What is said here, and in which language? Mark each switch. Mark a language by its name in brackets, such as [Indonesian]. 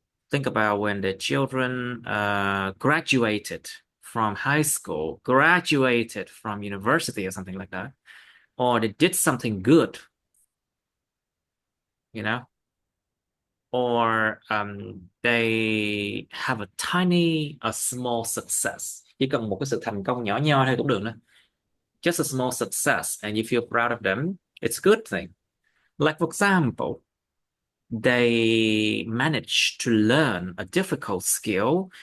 [English] Think about when the children graduated from high school, graduated from university or something like that, or they did something good, you know, or they have a small success. [Vietnamese] Chỉ cần một cái sự thành công nhỏ nho thôi cũng được nữa. [English] Just a small success, and you feel proud of them. It's a good thing. Like for example, they managed to learn a difficult skill.